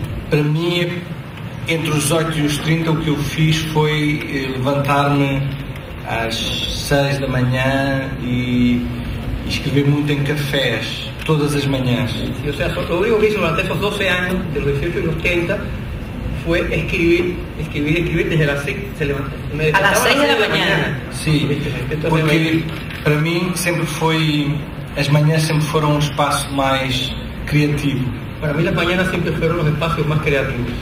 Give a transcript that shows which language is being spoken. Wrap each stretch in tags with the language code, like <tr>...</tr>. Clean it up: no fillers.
<pt>Para mim, entre os 18 e os 30, o que eu fiz foi levantar-me às 6 da manhã e escrever muito em cafés, todas as manhãs.</pt> <es>Sí, o sea, lo único que hice durante esos 12 años, de los 18 y los 30, fue escribir desde las 6, a las 6 de la mañana.</es> <pt>Sim, porque para mim sempre foi, as manhãs sempre foram um espaço mais criativo.</pt> <es>Para mí las mañanas siempre fueron los espacios más creativos.</es>